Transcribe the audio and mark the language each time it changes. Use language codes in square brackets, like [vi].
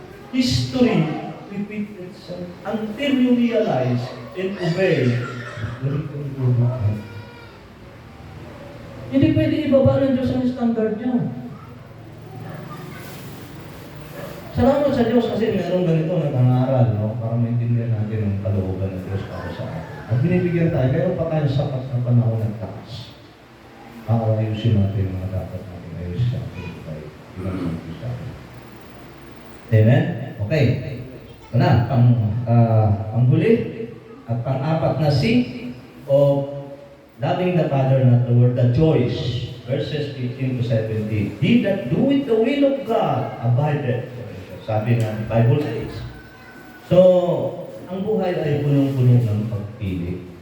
[en] History repeat itself until you realize and obey the written word of God. [tl] Hindi pwede ibaba ng Diyos ang standard niya. Salamat sa Diyos kasi meron ganito nag-aaral, no? Para maintindihan natin ang kalooban ng Diyos para sa atin. At binibigyan tayo, meron pa tayo sapat na panahon ng takas. Para ayusin natin mga dapat natin ayusin sa ating buhay. Sa atin. Amen? Okay. Ito na, panghuli at pang-apat na [en] C of loving the Father, not the world, the choice. Verses 18 to 17. He that doeth the will of God abideth. [tl] Sabi ng Bible says. So, ang buhay ay punong-puno ng pagpili.